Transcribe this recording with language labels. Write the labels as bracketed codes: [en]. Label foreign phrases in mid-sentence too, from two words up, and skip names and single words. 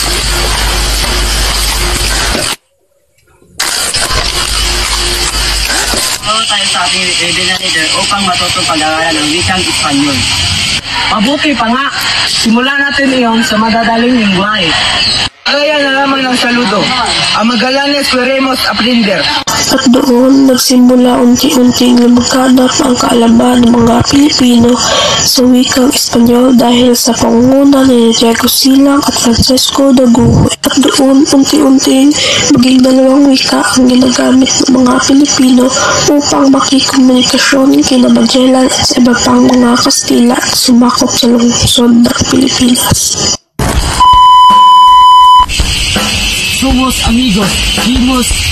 [tl] Tayo sa ating rebellion leader upang matutong pag-aaralan ng wikang Espanyol. Mabuti pa nga, simulan natin iyon sa madadaling lingwahe. Kaya na lamang ng saludo. [es] A Magallanes queremos aprender. [tl] At doon nagsimula unti-unting lumaganap ang kaalaman ng mga Pilipino sa wikang Espanyol dahil sa pangunguna ni Diego Silang at Francisco de Godoy. At doon unti-unting maging dalawang wika ang ginagamit ng mga Pilipino upang makikomunikasyon kina Magellan at sa iba pang mga Kastila at sumakop sa lungsod ng Pilipinas. [es] Somos amigos. Himos.